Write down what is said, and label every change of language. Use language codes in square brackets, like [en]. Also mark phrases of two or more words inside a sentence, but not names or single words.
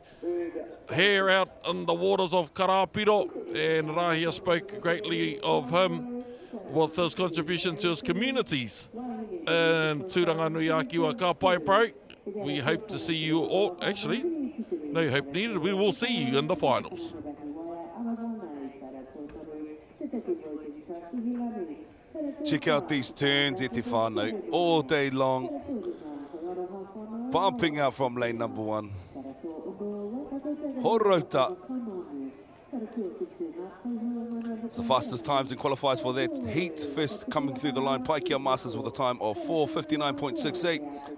[en] Hair out in the waters of Karapiro, and Rahia spoke greatly of him with his contribution to his communities in Tūranganui-Akiwa [mi] ka pai [en] pro. We hope to see you all, actually, no hope needed, we will see you in the finals. Check out these turns, [mi] e te whānau, [en] all day long. Bumping out from lane number 1. Horota It's the fastest times and qualifies for that heat. First coming through the line, Paikea Masters with a time of 4:59.68.